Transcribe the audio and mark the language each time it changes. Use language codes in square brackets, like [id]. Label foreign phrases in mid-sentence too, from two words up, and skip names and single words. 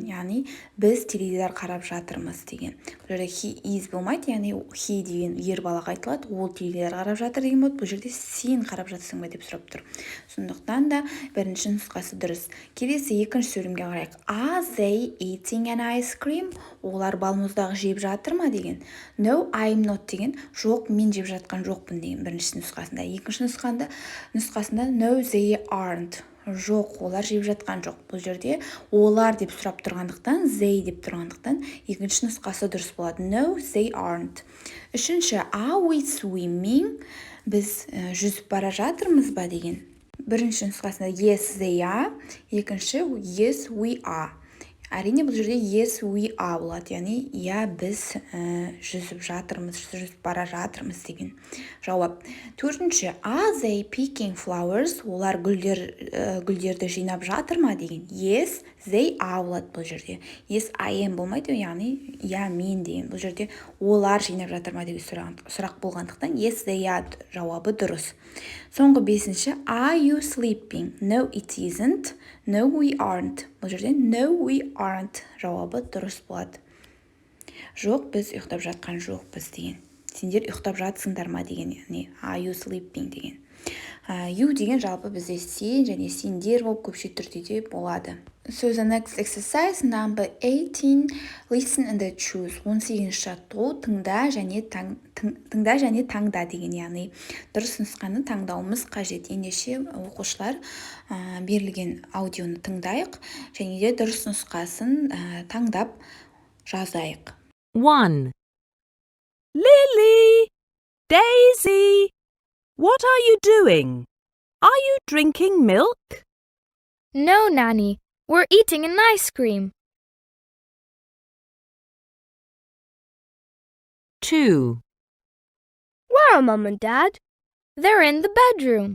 [kk] Яғни біз теледидар қарап жатырмыз деген. Бұл жерде [en] he is [kk] болмайды, яғни he деген ер балаға айтылады. Ол теледидар қарап жатыр деген болады. Бұл жерде сен қарап жатырсың ба деп сұрап тұр. Сондықтан да бірінші нұсқасы дұрыс. Келесі екінші сөйлемге қарайық. [en] Are they eating an ice cream? [kk] Олар балмұздақ жеп жатыр ма деген. [en] No, I'm not деген. [kk] Жоқ, мен жеп жатқан жоқпын деген бірінші нұсқасында. Екінші нұсқасында [en] no, they aren't. [kk] Жоқ, олар жеп жатқан жоқ. Бұл жерде олар деп сұрап тұрғандықтан, they деп тұрғандықтан, екінші нұсқасы дұрыс болады. [en] No, they aren't. Үшінші, are we swimming? [kk] Біз жүзіп бара жатырмыз ба деген. Бірінші нұсқасында [en] yes, they are. Екінші, yes, we are. [kk] Әрине бұл жерде [en] yes, we are [kk] болады, яғни біз жүзіп жатырмыз, жүзіп бара жатырмыз деген жауап. Төртінші, [en] are they picking flowers? [kk] Олар гүлдерді жинап жатыр ма деген. [en] Yes, they are [kk] болады бұл жерде. [en] Yes, I am [kk] болмайды, яғни я мен деген. Бұл жерде олар жинап жатыр ма деген сұрақ болғандықтан [en] yes, they are [kk] жауабы дұрыс. Соңғы 5-ші, [en] are you sleeping? No, it isn't. No, we aren't. [kk] Бұл жерде [en] no, we aren't [kk] жауабы дұрыс болады. Жоқ, біз ұйықтап жатқан жоқпыз деген. Сендер ұйықтап жатсыңдар ма деген, яғни [en] are you sleeping [kk] деген. You деген жалпы бізде сен және сендер болып көпше түрде де болады. [en] So the next exercise number 18, listen and choose. [kk] 18-ші жаттығу тыңда және таңда деген, яғни дұрыс нұсқаны таңдауымыз қажет. Ендеше оқушылар берілген аудионы тыңдайық және де дұрыс нұсқасын таңдап жазайық. [en] 1. Lily, Daisy, what are you doing? Are you drinking milk? No, Nanny. We're eating an ice cream. 2. Where are Mom and Dad? They're in the bedroom.